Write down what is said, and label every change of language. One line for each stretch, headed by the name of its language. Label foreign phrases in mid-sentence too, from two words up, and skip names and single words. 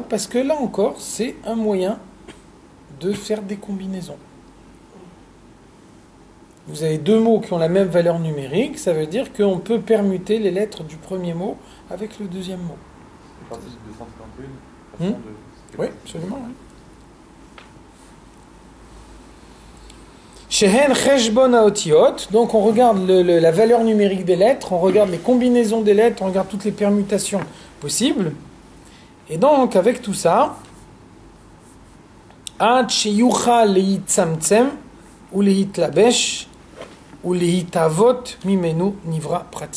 French: Parce que là encore, c'est un moyen de faire des combinaisons. Vous avez deux mots qui ont la même valeur numérique, ça veut dire qu'on peut permuter les lettres du premier mot avec le deuxième mot. C'est parti de 251. Oui, absolument. Oui.
Hebrew: שהן חשבון האותיות,
French: donc on regarde la valeur numérique des lettres, on regarde les combinaisons des lettres, on regarde toutes les permutations possibles. Et donc, avec tout ça,
Hebrew: עד שיוכל להצטמצם ולהתלבש ולהתהוות ממנו נברא פרטי.